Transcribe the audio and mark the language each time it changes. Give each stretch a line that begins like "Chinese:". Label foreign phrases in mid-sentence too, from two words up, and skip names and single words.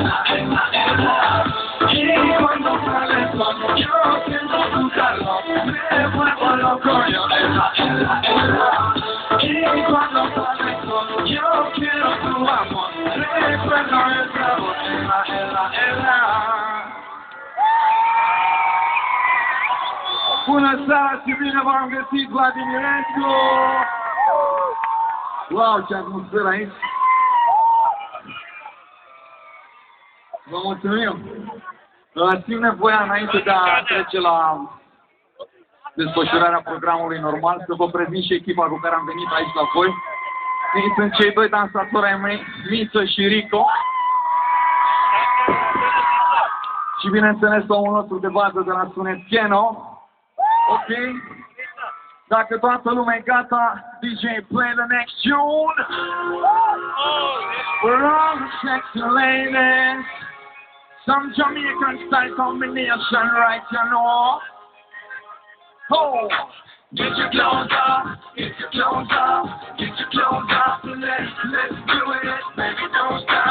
Spanish: y cuando sale el sol, yo siento tu calor, me vuelvo loco yo, y cuando sale el sol, yo quiero tu amor, recuerdo el sabor,
Romanian: Bună seara și bine v-am găsit, Vladimirescu! Wow, ce atmosferă aici! Vă mulțumim! Simt nevoia, înainte de a trece la desfășurarea programului normal, să vă prezint și echipa cu care am venit aici la voi. Ei sunt cei doi dansatori ai mei, Miță și Rico. Și bineînțeles omul nostru de bază de la sunet, Keno. Ok? Dacă toată lumea e gata,
English: DJ, play the next tune. We're all the sexy ladies. Some Jamaican style combination, right, you know. Oh! Get your clothes up, get your clothes up, get your clothes up, let's do it, baby, don't stop.